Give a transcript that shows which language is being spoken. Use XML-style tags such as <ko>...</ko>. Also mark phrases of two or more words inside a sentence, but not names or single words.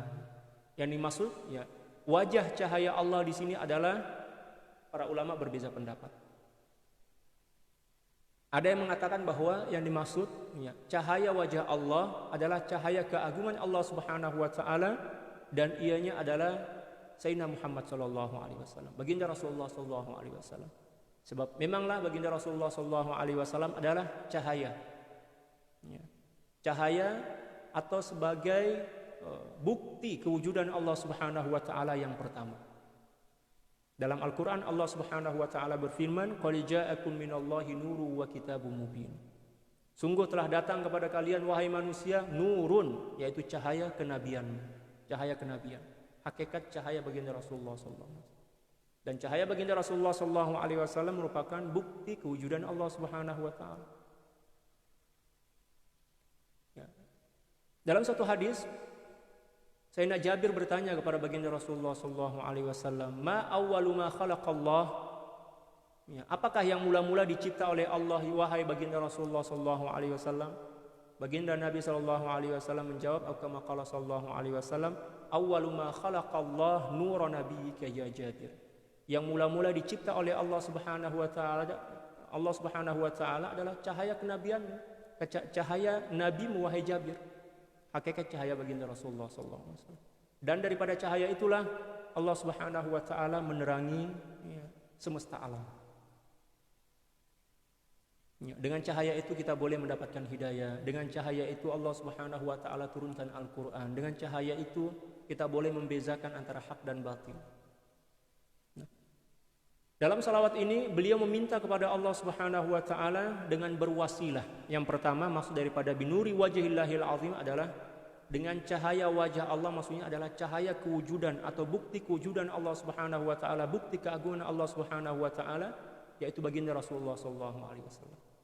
<ms>Yang dimaksud ya wajah cahaya Allah di sini adalah, para ulama berbeza pendapat. Ada yang mengatakan bahwa yang dimaksud ya, cahaya wajah Allah adalah cahaya keagungan Allah</ms> <ar>سبحانه وتعالى,</ar> <ms>dan ianya adalah Sayyidina Muhammad</ms> <ar>صلى الله عليه وسلم,</ar> <ms>baginda Rasulullah</ms> <ar>صلى الله عليه وسلم.</ar> <ms>Sebab memanglah baginda Rasulullah</ms> <ar>صلى الله عليه وسلم</ar> <ms>adalah cahaya. Ya. Cahaya atau sebagai bukti kewujudan Allah</ms> <ar>سبحانه وتعالى</ar> <ms>yang pertama. Dalam Al-Qur'an Allah</ms> <ar>سبحانه وتعالى</ar> <ms>berfirman,</ms> <ar>"قد جاءكم من الله نور وكتاب مبين."</ar> <ms>Sungguh telah datang kepada kalian wahai manusia nurun, yaitu cahaya kenabian, cahaya kenabian. Hakikat cahaya baginda Rasulullah</ms> <ar>صلى الله عليه وسلم.</ar> <ms>Dan cahaya baginda Rasulullah</ms> <ar>صلى الله عليه وسلم</ar> <ms>merupakan bukti kewujudan Allah</ms> <ar>سبحانه وتعالى.</ar> <ms>Ya. Dalam satu hadis Sayyidina Jabir bertanya kepada baginda Rasulullah</ms> <ar>صلى الله عليه وسلم, "ما أول ما خلق الله?"</ar> <ms>Ya, apakah yang mula-mula dicipta oleh Allah wahai baginda Rasulullah</ms> <ar>صلى الله عليه وسلم?</ar> <ms>Baginda Nabi</ms> <ar>صلى الله عليه وسلم</ar> <ms>menjawab, atau</ms> <ar>كما قال صلى الله عليه وسلم, "أول ما خلق الله نور نبيك يا جابر."</ar> <ms>Yang mula-mula dicipta oleh Allah</ms> <ar>سبحانه وتعالى</ar> <ms>adalah cahaya kenabian, cahaya nabimu wahai Jabir. Hakikat cahaya baginda Rasulullah</ms> <ar>صلى الله عليه وسلم.</ar> <ms>Dan daripada cahaya itulah Allah</ms> <ar>سبحانه وتعالى</ar> <ms>menerangi ya, semesta alam. Ya, dengan cahaya itu kita boleh mendapatkan hidayah. Dengan cahaya itu Allah</ms> <ar>سبحانه وتعالى</ar> <ms>turunkan Al-Qur'an. Dengan cahaya itu kita boleh membezakan antara hak dan batil. Dalam salawat ini beliau meminta kepada Allah</ms> <ar>سبحانه وتعالى</ar> <ms>dengan berwasilah. Yang pertama maksud daripada</ms> <ar>بنور وجه الله العظيم</ar> <ms>adalah dengan cahaya wajah Allah, maksudnya adalah cahaya kewujudan atau bukti kewujudan Allah</ms> <ar>سبحانه وتعالى,</ar> <ms>bukti keagungan Allah</ms> <ar>سبحانه وتعالى,</ar> <ms>yaitu baginda Rasulullah</ms> <ar>صلى الله عليه وسلم.</ar>